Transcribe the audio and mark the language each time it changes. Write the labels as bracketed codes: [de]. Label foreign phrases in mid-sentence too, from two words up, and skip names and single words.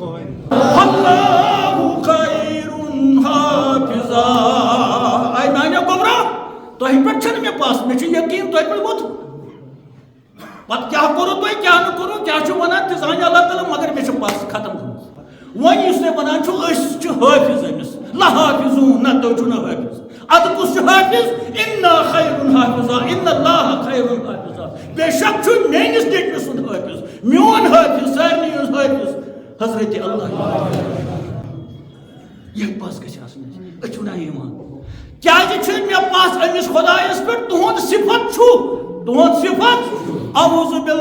[ar] اللہ خیرٌ حافظا [ks] اے میانیو گوبرا تۄہہِ پٮ۪ٹھ چھنہٕ مےٚ پاس مےٚ چھُ یقیٖن تۄہہِ پٮ۪ٹھ ووت پتہٕ کیٛاہ کوٚروٕ تۄہہِ کیٛاہ نہٕ کوٚروٕ کیٛاہ چھُ ونان تہِ زانہِ اللہ تعالیٰ مگر مےٚ چھُ پاس ختم گٔمٕژ وۄنۍ یُس تُہۍ ونان چھُو أسۍ چھِ حٲفظ أمِس لحافظوٗن نہ تُہۍ چھُو نہٕ حٲفظ ادٕ کُس چھُ حٲفظ [ar] انا خیرٌ حافظا ان اللہ خیرٌ حافظا [ks] بے شک چھُ میٲنِس نیٚچوِس سُنٛد حٲفظ میون حٲفظ سارنٕے ہُنٛد حٲفظ حضرت اللہ یہِ پاس گژھِ آسُن أسۍ چھِو نا ایمان کیٛازِ چھُ مےٚ پاس أمِس خۄدایس پٮ۪ٹھ تُہُنٛد صفت چھُ تُہُنٛد صفت اعوذ